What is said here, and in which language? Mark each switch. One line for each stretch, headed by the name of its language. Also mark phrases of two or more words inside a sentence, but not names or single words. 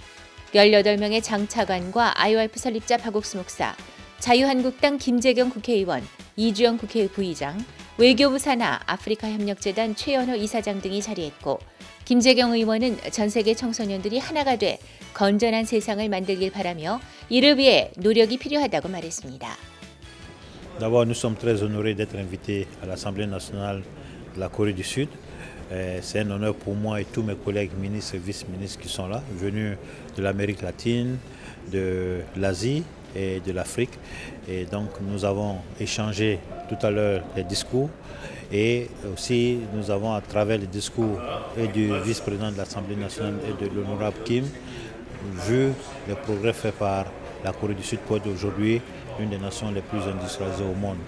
Korean: 18명의 장차관과 IOF 설립자 박옥수 목사, 자유한국당 김재경 국회의원, 이주영 국회 부의장, 외교부 산하 아프리카협력재단 최연호 이사장 등이 자리했고 김재경 의원은 전 세계 청소년들이 하나가 돼 건전한 세상을 만들길 바라며 이를 위해 노력이 필요하다고 말했습니다.
French: D'abord, nous sommes très honorés d'être invités à l'Assemblée nationale de la Corée du Sud. C'est un honneur pour moi et tous mes collègues ministres et vice-ministres qui sont là, venus de l'Amérique latine, de l'Asie et de l'Afrique. Et donc nous avons échangé tout à l'heure les discours et aussi nous avons à travers les discours et du vice-président de l'Assemblée nationale et de l'honorable Kim vu les progrès faits par la Corée du Sud pour être aujourd'hui l'une des nations les plus industrialisées au monde.